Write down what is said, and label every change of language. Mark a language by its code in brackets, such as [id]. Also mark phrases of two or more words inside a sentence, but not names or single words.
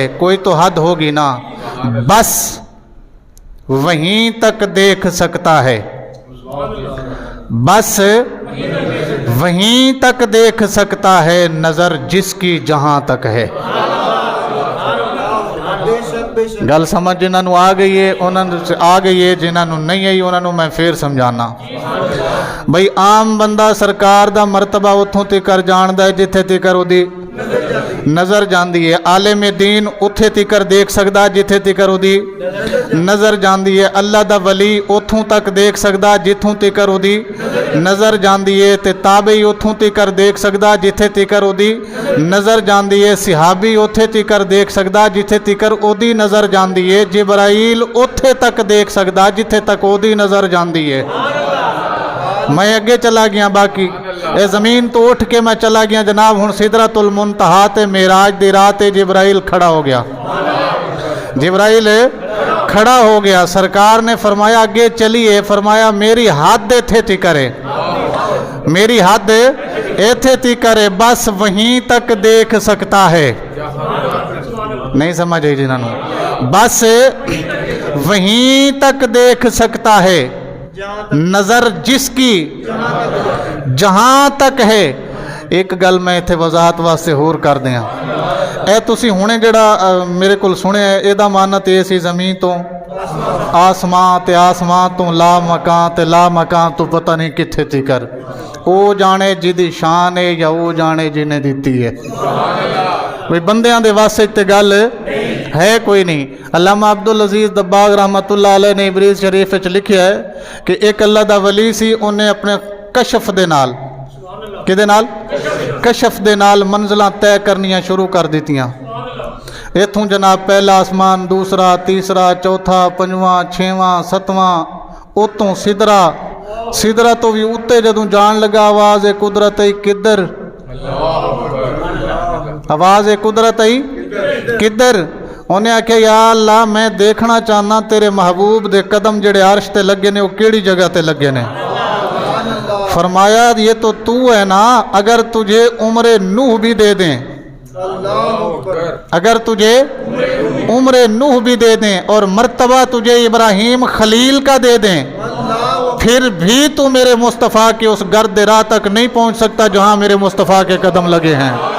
[ur] کوئی تو حد ہوگی نا، بس وہیں تک دیکھ سکتا ہے، بس وہیں تک دیکھ سکتا ہے نظر جس کی جہاں تک ہے. [pa] گل سمجھ جنہاں نو آ گئی ہے انہاں سے آ گئی ہے، جنہاں نو نہیں آئی انہاں نو میں پھر سمجھانا. بھئی عام بندہ سرکار دا مرتبہ اتھوں تکر جاندہ ہے جتھے تکر او دی نظر جاندی ہے. عالم دین اتھے تکر دیکھ سکدا جتھے تکر او دی نظر جاندی ہے. اللہ دا ولی اتھوں تک دیکھ سکدا جتھوں تکر او دی نظر جاندی ہے. تے تابعی اتھوں تکر دیکھ سکدا جتھے تکر او دی نظر جاندی ہے. صحابی اتھے تکر دیکھ سکدا جتھے تکر او دی نظر جاندی ہے. جبرائیل اتھے تک دیکھ سکدا جتھے تک او دی نظر جاندی ہے. میں اگے چلا گیا باقی [ur] یہ زمین تو اٹھ کے میں چلا گیا جناب, [pa] ہن سدرۃ المنتہیٰ تے معراج دی رات جبرائیل کھڑا ہو گیا. [ur] جبرائیل کھڑا ہو گیا، سرکار نے فرمایا آگے چلیے، فرمایا [pa] میری حد ایتھے تکر ہے, میری حد ایتھے تکر ہے, [ur] بس وہیں تک دیکھ سکتا ہے. نہیں سمجھ آئی جنہوں نے، بس وہیں تک دیکھ سکتا ہے، نظر جس کی جہاں تک ہے. [pa] ایک گل میں ایتھے وضاحت واسطے ہور کر دیاں, ਇਹ ਤੁਸੀਂ ਹੁਣੇ ਜਿਹੜਾ ਮੇਰੇ ਕੋਲ ਸੁਣਿਆ ਇਹਦਾ ਮਾਨਤ ਇਹ ਸੀ ਜ਼ਮੀਨ ਤੋਂ ਆਸਮਾਨ ਤੇ ਆਸਮਾਨ ਤੋਂ ਲਾ ਮਕਾਨ ਤੇ ਲਾ ਮਕਾਨ ਤੋਂ ਪਤਾ ਨਹੀਂ ਕਿੱਥੇ ਤੀਕਰ। ਉਹ ਜਾਣੇ ਜਿਹਦੀ ਸ਼ਾਨ ਹੈ ਜਾਂ ਉਹ ਜਾਣੇ ਜਿਹਨੇ ਦਿੱਤੀ ਹੈ। ਵੀ ਬੰਦਿਆਂ ਦੇ ਵਾਸਤੇ ਤੇ ਗੱਲ ਹੈ ਕੋਈ ਨਹੀਂ। ਅਲਾਮਾ ਅਬਦੁਲ ਅਜ਼ੀਜ਼ ਦਬਾਗ ਰਹਿਮਤੁल्लाह अलैह ने इबरीज़ शरीफ ਵਿੱਚ ਲਿਖਿਆ ਹੈ ਕਿ ਇੱਕ ਅੱਲਾ ਦਾ ਵਲੀ ਸੀ, ਉਹਨੇ ਆਪਣੇ ਕਸ਼ਫ ਦੇ ਨਾਲ, ਕਿਹਦੇ ਨਾਲ? ਕਸ਼ਫ ਦੇ ਨਾਲ ਮੰਜ਼ਲਾਂ ਤੈਅ ਕਰਨੀਆਂ ਸ਼ੁਰੂ ਕਰ ਦਿੱਤੀਆਂ। ਇੱਥੋਂ ਜਨਾਬ ਪਹਿਲਾ ਆਸਮਾਨ, ਦੂਸਰਾ, ਤੀਸਰਾ, ਚੌਥਾ, ਪੰਜਵਾਂ, ਛੇਵਾਂ, ਸੱਤਵਾਂ, ਉਤੋਂ ਸਿਦਰਾ, ਸਿਦਰਾ ਤੋਂ ਵੀ ਉੱਤੇ ਜਦੋਂ ਜਾਣ ਲੱਗਾ ਆਵਾਜ਼ ਹੈ ਕੁਦਰਤ ਹੀ ਕਿੱਧਰ, ਆਵਾਜ਼ ਹੈ ਕੁਦਰਤ ਹੀ ਕਿੱਧਰ। ਉਹਨੇ ਆਖਿਆ ਯਾ ਅੱਲਾ ਮੈਂ ਦੇਖਣਾ ਚਾਹੁੰਦਾ ਤੇਰੇ महबूब ਦੇ ਕਦਮ ਜਿਹੜੇ ਅਰਸ਼ ਤੇ ਲੱਗੇ ਨੇ ਉਹ ਕਿਹੜੀ ਜਗ੍ਹਾ ਤੇ ਲੱਗੇ ਨੇ। [ur] فرمایا یہ تو تو ہے نا، اگر تجھے عمر نوح بھی دے دیں، اگر تجھے عمر نوح بھی دے دیں اور مرتبہ تجھے ابراہیم خلیل کا دے دیں، پھر بھی تو میرے مصطفیٰ کے اس گرد راہ تک نہیں پہنچ سکتا جہاں میرے مصطفیٰ کے قدم لگے ہیں.